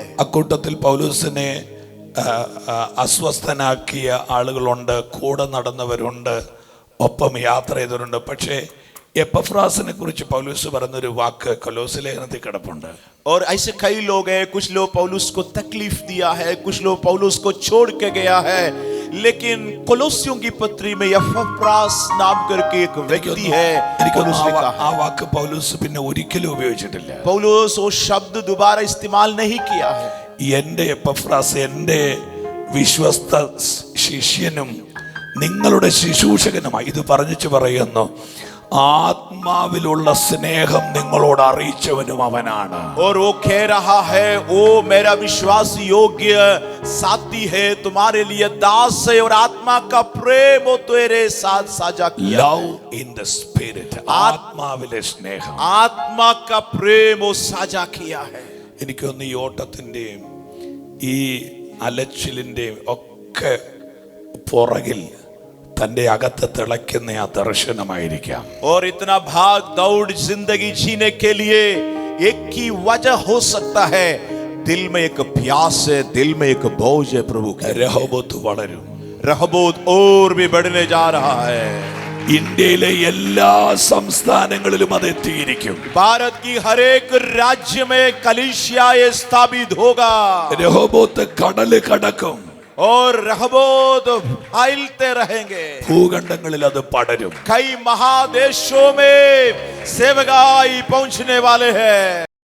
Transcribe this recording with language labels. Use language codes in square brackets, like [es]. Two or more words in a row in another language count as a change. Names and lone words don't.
[ml] അക്കൂട്ടത്തിൽ പൗലോസിനെ അസ്വസ്ഥനാക്കിയ ആളുകളുണ്ട്, കൂടെ നടന്നവരുണ്ട്, ഒപ്പം യാത്ര ചെയ്തവരുണ്ട്. പക്ഷേ എപ്പഫ്രാസിനെ കുറിച്ച് പൗലോസ് പറഞ്ഞൊരു വാക്ക് കൊലോസ്യ ലേഖനത്തിൽ കിടപ്പുണ്ട്. [hi] और ऐसे कई लोग हैं, कुछ लोग पौलुस को तकलीफ दिया है, कुछ लोग पौलुस को छोड़ के गया है, लेकिन कोलोसियों की पत्री में एपफ्रास नाम करके एक व्यक्ति है. पौलुस ने कहा [ml] ആ വാക്ക് പൗലോസ് പിന്നെ ഒരിക്കലും ഉപയോഗിച്ചിട്ടില്ല. [hi] पौलुस वो शब्द दोबारा इस्तेमाल नहीं किया है. [ml] എന്റെ എപ്പഫ്രാസ് എന്റെ വിശ്വസ്ത ശിഷ്യനും നിങ്ങളുടെ ശുശ്രൂഷകനുമായി ഇത് പറഞ്ഞിട്ട് പറയുന്നു, ആത്മാവിലുള്ള സ്നേഹം നിങ്ങളോട് അറിയിച്ചവനും അവനാണ്. [hi] और वो कह रहा है वो मेरा विश्वास योग्य साथी है, तुम्हारे लिए दास है और आत्मा का प्रेम वो तेरे साथ साझा किया. [en] love in the spirit, [ml] ആത്മാവിലെ സ്നേഹം, [hi] आत्मा का प्रेम वो साझा किया है. [ml] എനിക്കൊന്ന് ഈ ഓട്ടത്തിന്റെയും ഈ അലച്ചിലിന്റെയും ഒക്കെ പുറകിൽ തന്റെ അകത്ത് തിളയ്ക്കുന്ന ആ ദർശനമായിരിക്കാം. [hi] और इतना भाग दौड़ जिंदगी जीने के लिए एक ही वजह हो सकता है, दिल में एक प्यास है, दिल में एक बोझ है प्रभु की. [ml] രഹോബോത്ത് വളരും. [hi] रहबोत और भी बढ़ने जा रहा है. [ml] ഇന്ത്യയിലെ എല്ലാ സംസ്ഥാനങ്ങളിലും അത് എത്തിയിരിക്കും. [hi] भारत की हर एक राज्य में कलीसिया स्थापित होगा. [ml] രഹോബോത്ത് കടല് കടക്കും. [hi] और रहबोत फैलते रहेंगे. [ml] ഭൂഖണ്ഡങ്ങളിൽ അത് പടരും. [hi] कई महादेशों में सेवकाई पहुंचने वाले हैं.